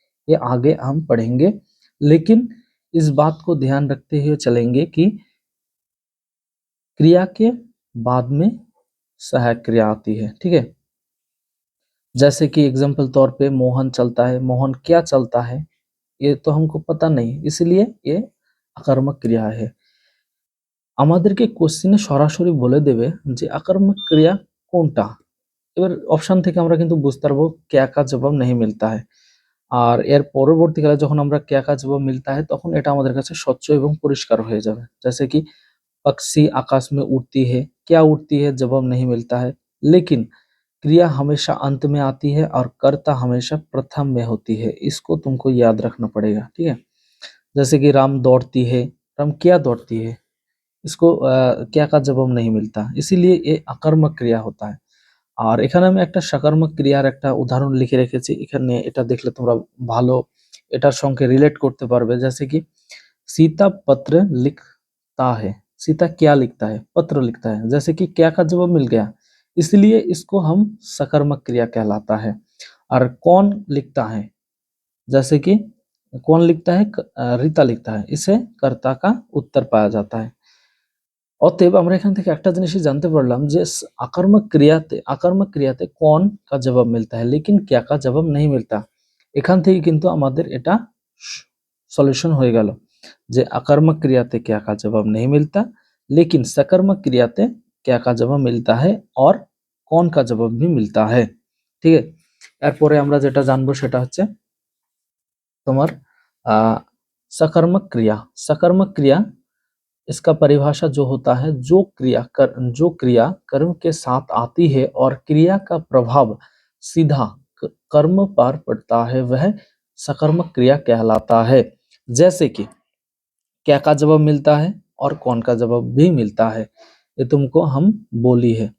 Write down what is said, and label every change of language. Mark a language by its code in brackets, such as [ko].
[hi] ये आगे हम पढ़ेंगे, लेकिन इस बात को ध्यान रखते हुए चलेंगे कि क्रिया के बाद में सहायक क्रिया आती है, ठीक है। जैसे कि एग्जाम्पल तौर पे मोहन चलता है, मोहन क्या चलता है ये तो हमको पता नहीं, इसलिए ये আকর্মক ক্রিয়া है। [bn] আমাদেরকে কোশ্চেনে সরাসরি বলে দেবে যে আকর্মক ক্রিয়া কোনটা। এবার অপশন থেকে আমরা কিন্তু বুঝতে পারবো [hi] क्या का जवाब नहीं मिलता है। [bn] আর এর পরবর্তীকালে যখন আমরা [hi] क्या का जवाब मिलता है [bn] তখন এটা আমাদের কাছে স্বচ্ছ এবং পরিষ্কার হয়ে যাবে। [hi] जैसे कि पक्षी आकाश में उड़ती है, क्या उड़ती है जवाब नहीं मिलता है, लेकिन क्रिया हमेशा अंत में आती है और कर्ता हमेशा प्रथम में होती है, इसको तुमको याद रखना पड़ेगा, ठीक है। जैसे कि राम दौड़ती है, राम क्या दौड़ती है, इसको क्या का जवाब नहीं मिलता, इसीलिए ये अकर्मक क्रिया होता है। [bn] আর এখানে আমি একটা সকারাত্মক ক্রিয়ার একটা উদাহরণ লিখে রেখেছি, এখানে এটা দেখলে তোমরা ভালো এটার সঙ্গে রিলেট করতে পারবে। [hi] जैसे कि सीता पत्र लिखता है, सीता क्या लिखता है, पत्र लिखता है, जैसे कि क्या का जवाब मिल गया, इसलिए इसको हम सकर्मक क्रिया कहलाता है। और कौन लिखता है, जैसे कि कौन लिखता है, रीता लिखता है, इसे कर्ता का उत्तर पाया जाता है। [bn] অতএব আমরা এখান থেকে একটা জিনিসই জানতে পারলাম যে আকর্মক ক্রিয়াতে [hi] कौन का जवाब मिलता है लेकिन क्या का जवाब नहीं मिलता। [bn] এখান থেকে কিন্তু আমাদের এটা সলিউশন হয়ে গেল যে আকর্মক ক্রিয়াতে [hi] क्या का जवाब नहीं मिलता, लेकिन सकर्मक क्रियाते क्या का जवाब मिलता है और कौन का जवाब भी मिलता है, [bn] ঠিক আছে। এরপরে আমরা যেটা জানবো সেটা হচ্ছে তোমার सकर्मक क्रिया। [hi] सकर्मक क्रिया इसका परिभाषा जो होता है, जो क्रिया कर्म के साथ आती है और क्रिया का प्रभाव सीधा कर्म पर पड़ता है, वह सकर्मक क्रिया कहलाता है। जैसे कि क्या का जवाब मिलता है और कौन का जवाब भी मिलता है, ये तुमको हम बोली है।